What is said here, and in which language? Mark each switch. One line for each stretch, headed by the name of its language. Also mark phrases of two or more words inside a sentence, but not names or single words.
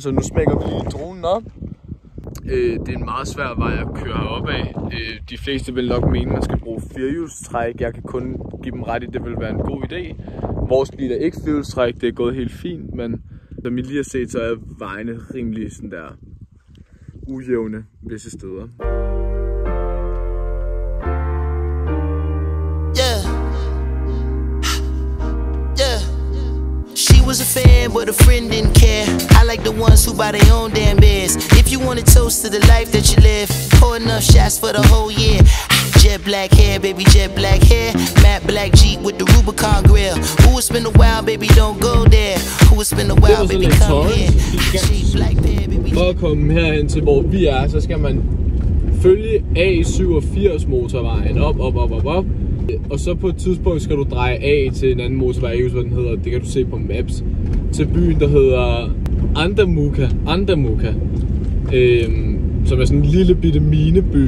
Danish: Så nu smækker vi lige dronen op. Det er en meget svær vej at køre herop af. De fleste vil nok mene, at man skal bruge firehjulstræk. Jeg kan kun give dem ret i, at det vil være en god idé. Vores bil er ikke firehjulstræk, det er gået helt fint, men som I lige har set, så er vejene rimelig sådan der ujævne visse steder.
English: Was a fan, but a friend didn't care. I like the ones who buy their own damn beers. If you want to toast to the life that you live, pour enough shots for the whole year. Jet black hair, baby, jet black hair. Matte black Jeep with the Rubicon grill. Who would spend a while, baby, don't go there. Who would spend a while, baby, come here. Cheap black pair, baby.
Danish: For at komme herhen til hvor vi er, så skal man følge A87 motorvejen op. Og så på et tidspunkt skal du dreje af til en anden motorvej, jeg hvad den hedder, det kan du se på Maps, til byen, der hedder Andamuka, som er sådan en lille bitte mineby.